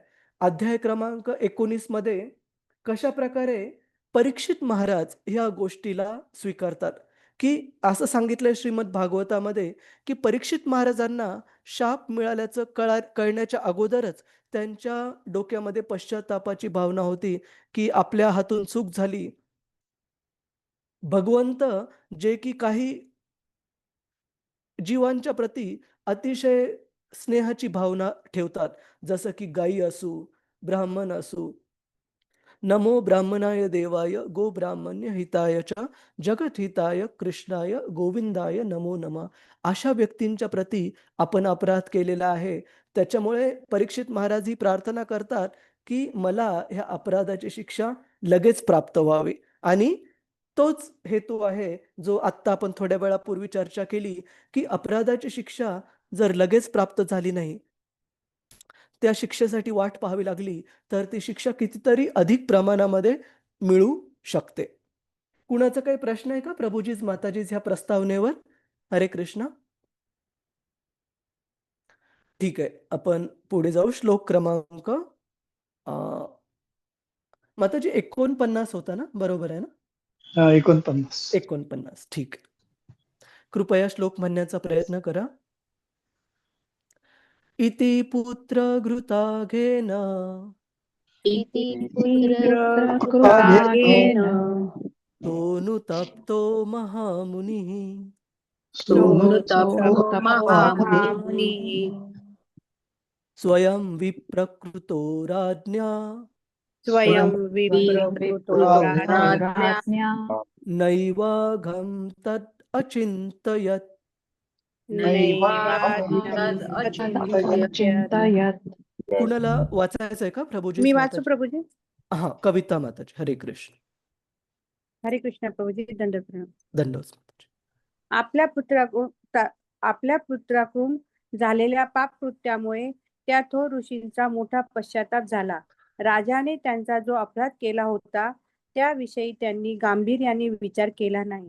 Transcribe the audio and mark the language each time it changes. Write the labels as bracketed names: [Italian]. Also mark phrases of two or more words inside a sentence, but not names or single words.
[Marathi] अध्याय क्रमांक 19 मध्ये कशाप्रकारे परीक्षित महाराज ह्या गोष्टीला स्वीकारतात, की असं सांगितलंय श्रीमद भागवतामध्ये, की परीक्षित महाराजांना शाप मिळाल्याचं कळण्याच्या अगोदरच त्यांच्या डोक्यामध्ये पश्चात्तापाची भावना होती, की आपल्या हातून चूक झाली. भगवंत जे की काही जीवांच्या प्रती अतिशय स्नेहाची भावना ठेवतात. जसं की गायी असू, ब्राह्मण असू. [Sanskrit] नमो ब्राह्मणाय देवाय गोब्राह्मण्य हिताय च जगद्हिताय कृष्णाय गोविंदाय नमो नमः. [Marathi] अशा व्यक्तींच्या प्रती आपण अपराध केलेला आहे. त्याच्यामुळे परीक्षित महाराज ही प्रार्थना करतात, की मला ह्या अपराधाची शिक्षा लगेच प्राप्त व्हावी आणि तोच हेतू आहे, जो आत्ता आपण थोड्या वेळापूर्वी चर्चा केली, की अपराधाची शिक्षा जर लगेच प्राप्त झाली नाही, त्या शिक्षेसाठी वाट पाहावी लागली, तर ती शिक्षा कितीतरी अधिक प्रमाणामध्ये मिळू शकते. कुणाचा काही प्रश्न आहे का प्रभुजीज, माताजीज ह्या प्रस्तावनेवर? हरे कृष्ण. ठीक आहे. आपण पुढे जाऊ. श्लोक क्रमांक अ, माताजी 49 होता ना? बरोबर आहे ना? 49. 49. ठीक आहे. कृपया श्लोक म्हणण्याचा प्रयत्न करा. [Sanskrit] इति पुत्रघृताघेन इति कृताघेन सोऽनुतप्तो महामुनिः सोऽनुतप्तो महामुनिः महामुनिः स्वयं विप्रकृतो राज्ञा स्वयं विप्रकृतो राज्ञा नैवाघं तत् अचिन्तयत्. चिंतयत. [Marathi] कुणाला वाचायचंय का प्रभूजी? मी वाचू प्रभूजी. हा, कविता माताजी. हरे कृष्ण. हरे कृष्ण प्रभूजी. दंडवत प्रणाम. धन्यवाद माताजी. आपल्या पुत्राकडून झालेल्या पापकृत्यामुळे त्या थोर ऋषींचा मोठा पश्चाताप झाला. राजाने त्यांचा जो अपराध केला होता त्याविषयी त्यांनी गांभीर्याने विचार केला नाही.